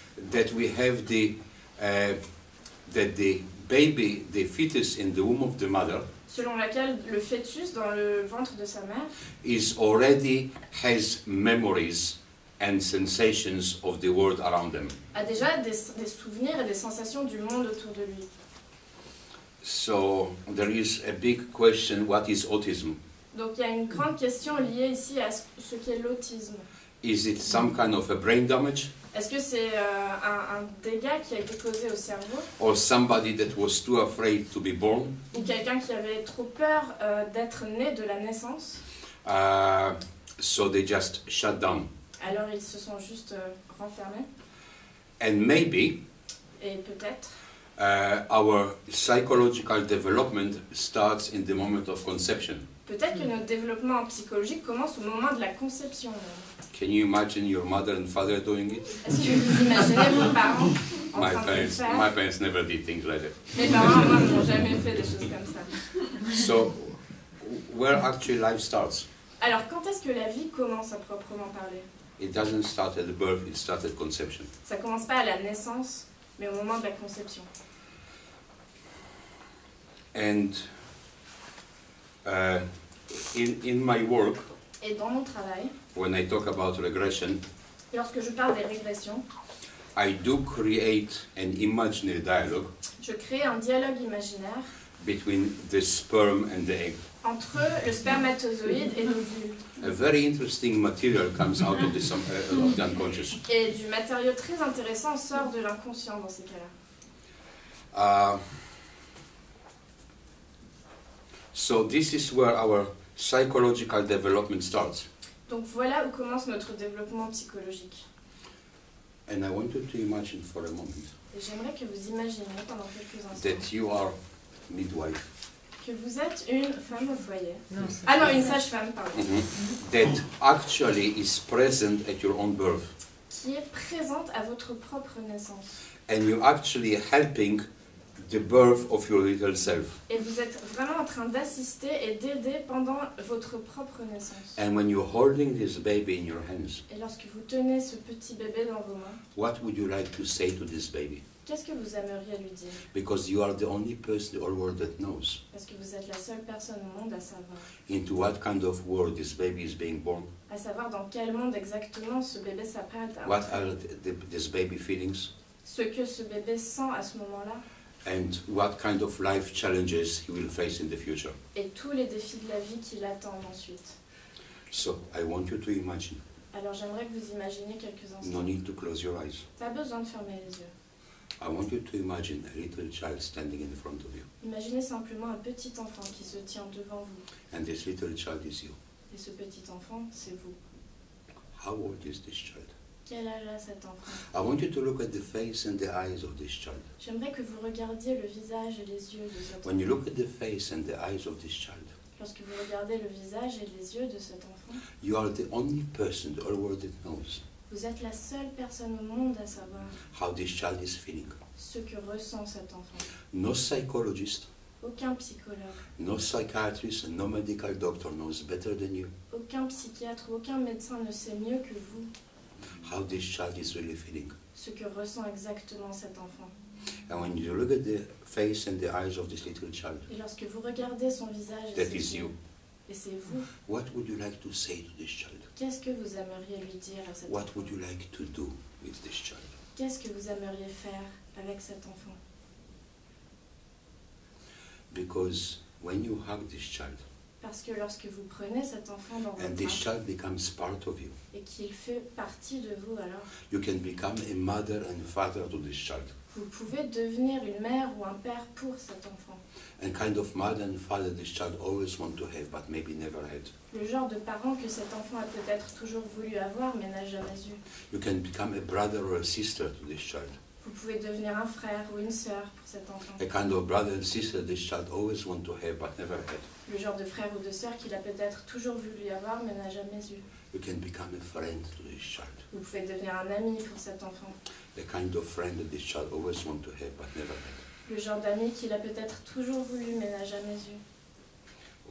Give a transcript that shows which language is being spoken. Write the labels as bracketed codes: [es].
[en] that we have that the baby, the fetus in the womb of the mother, [fr] selon laquelle le fœtus dans le ventre de sa mère [en] is already has memories and sensations of the world around them. [fr] a déjà des souvenirs et des sensations du monde autour de lui. [en] So there is a big question: what is autism? [fr] Donc il y a une grande question liée ici à ce qu'est l'autisme. [en] Is it some kind of a brain damage, [fr] Est-ce que c'est un dégât qui a été causé au cerveau [en] or somebody that was too afraid to be born? [fr] ou quelqu'un qui avait trop peur d'être né de la naissance? [en] So they just shut down. [fr] Alors ils se sont juste renfermés. [en] And maybe [fr] Et peut-être [en] our psychological development starts in the moment of conception. [fr] peut-être que notre développement psychologique commence au moment de la conception. [en] Can you imagine your mother and father doing it? [fr] Est-ce que vous imaginez vos parents en [en] My [fr] train de le faire? [en] parents never did things like that. [fr] Mes parents, moi, n'ont jamais fait des choses comme ça. [en] So, where actually life starts? [fr] Alors, quand est-ce que la vie commence à proprement parler? [en] It doesn't start at birth, it starts at conception. [fr] Ça commence pas à la naissance, mais au moment de la conception. [en] And in my work, [fr] Et dans mon travail, [en] when I talk about regression, [fr] lorsque je parle des régressions, [en] I do create an imaginary dialogue [fr] je crée un dialogue imaginaire [en] between the sperm and the egg. [fr] Entre le spermatozoïde et l'ovule. [en] A very interesting material comes out of the unconscious. [fr] Et du matériau très intéressant sort de l'inconscient dans ces cas-là. [en] So this is where our psychological development starts. [fr] Donc voilà où commence notre développement psychologique. [en] And I want you to imagine for a moment [fr] Et j'aimerais que vous imaginiez pendant quelques instants [en] that you are midwife. [fr] que vous êtes une femme au foyer. Non, une sage-femme, pardon. [en] That actually is present at your own birth. [fr] Qui est présente à votre propre naissance. [en] And you're actually helping the birth of your little self. [fr] Et vous êtes vraiment en train d'assister et d'aider pendant votre propre naissance. [en] And when you're holding this baby in your hands, [fr] Et lorsque vous tenez ce petit bébé dans vos mains, [en] what would you like to say to this baby? [fr] qu'est-ce que vous aimeriez lui dire? [en] Because you are the only person in the whole world that knows [fr] Parce que vous êtes la seule personne au monde à savoir. [en] into what kind of world this baby is being born. [fr] À savoir dans quel monde exactement ce bébé s'apprête à [en] What [fr] entrer. [en] are this baby feelings? [fr] Ce que ce bébé sent à ce moment-là. [en] And what kind of life challenges he will face in the future. [fr] Et tous les défis de la vie qui l'attendent ensuite. [en] So I want you to imagine. [fr] Alors j'aimerais que vous imaginiez quelques instants. [en] No need to close your eyes. [fr] Pas besoin de fermer les yeux. [en] I want you to imagine a little child standing in front of you. [fr] Imaginez simplement un petit enfant qui se tient devant vous. [en] And this little child is you. [fr] Et ce petit enfant, c'est vous. [en] How old is this child? [fr] Quel âge a cet enfant? [en] I want you to look at the face and the eyes of this child. [fr] J'aimerais que vous regardiez le visage et les yeux de cet enfant. [en] When you look at the face and the eyes of this child, [fr] Lorsque vous regardez le visage et les yeux de cet enfant, [en] you are the only person in the whole world that knows [fr] vous êtes la seule personne au monde à savoir [en] how this child is feeling. [fr] ce que ressent cet enfant. [en] No psychologist, [fr] Aucun psychologue, [en] no psychiatrist, no medical doctor knows better than you [fr] aucun psychiatre, aucun médecin ne sait mieux que vous [en] how this child is really feeling. [fr] ce que ressent exactement cet enfant. [en] And when you look at the face and the eyes of this little child, [fr] Et lorsque vous regardez son visage et [en] that [fr] ses [en] is [fr] yeux, [en] you. [fr] et c'est vous, [en] What would you like to say to this child? [fr] qu'est-ce que vous aimeriez lui dire à cet [en] What [fr] enfant? [en] would you like to do with this child? [fr] Qu'est-ce que vous aimeriez faire avec cet enfant? [en] Because when you hug this child, [fr] Parce que lorsque vous prenez cet enfant dans [en] and [fr] vos [en] this [fr] bras [en] child becomes part of you, [fr] et qu'il fait partie de vous, alors [en] you can become a mother and father to this child. [fr] vous pouvez devenir une mère ou un père pour cet enfant. [en] And kind of mother and father this child always want to have, but maybe never had. [fr] Le genre de parent que cet enfant a peut-être toujours voulu avoir mais n'a jamais eu. [en] You can become a brother or a sister to this child. [fr] Vous pouvez devenir un frère ou une sœur pour cet enfant. [en] A kind of brother and sister this child always want to have, but never had. [fr] Le genre de frère ou de sœur qu'il a peut-être toujours voulu avoir mais n'a jamais eu. [en] You can become a friend to this child. [fr] Vous pouvez devenir un ami pour cet enfant. [en] The kind of friend that this child always want to have, but never had. [fr] Le genre d'ami qu'il a peut-être toujours voulu mais n'a jamais eu.